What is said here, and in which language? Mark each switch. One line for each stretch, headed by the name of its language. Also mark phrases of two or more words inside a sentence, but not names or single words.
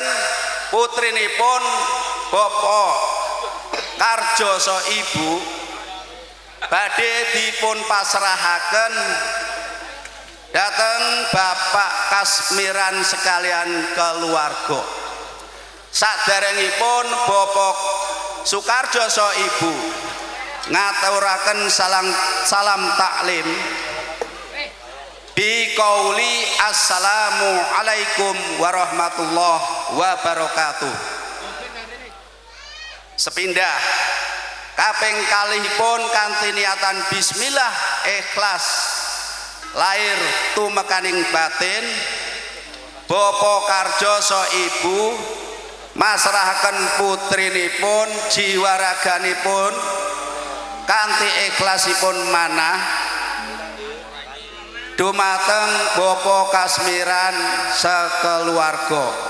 Javanese: Putrinipun Bapak Karjo so Ibu badhe dipun pasrahaken dhateng Bapak Kasmiran sekalian keluarga. Saderengipun Bapak Soekarjo so Ibu ngaturaken salam taklim
Arabic: بقول السلام عليكم ورحمة الله وبركاته.
Javanese: Sepindah kaping kalihipun kanthi niatan bismillah ikhlas lahir tumekaning batin Bapak Karjo so Ibu masrahaken putrinipun jiwa raganipun kanthi ikhlasipun manah dumateng Bapak Kasmiran sekeluarga.